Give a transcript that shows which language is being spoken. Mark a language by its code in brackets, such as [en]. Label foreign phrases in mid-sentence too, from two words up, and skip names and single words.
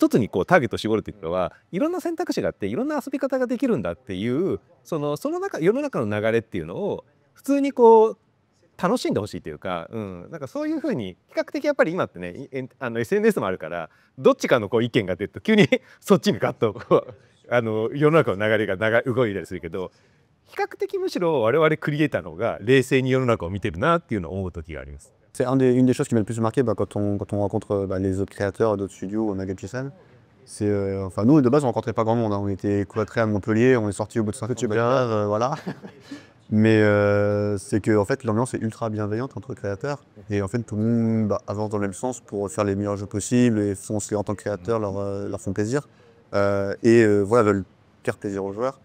[ja] 一つにターゲットを絞るっていうのはいろんな選択肢があっていろんな遊び方ができるんだっていう世の中の流れっていうのを普通に楽しんでほしいというか、なんかそういうふうに比較的やっぱり今ってねSNS もあるからどっちかの意見が出ると急にそっちにガッと世の中の流れが動いたりするけど、比較的むしろ我々クリエイターの方が冷静に世の中を見てるなっていうのを思う時があります。 [fr] C'est une des choses qui m'a le plus marqué quand on rencontre les autres créateurs d'autres studios ou Nagel-Chisan. C'est enfin nous de base on rencontrait pas grand monde, hein. On était cloîtrés à Montpellier, on est sorti au bout de 5 heures, voilà. Mais c'est que en fait l'ambiance est ultra bienveillante entre créateurs et en fait tout le monde avance dans le même sens pour faire les meilleurs jeux possibles et foncent en tant que créateurs leur font plaisir voilà, veulent faire plaisir aux joueurs.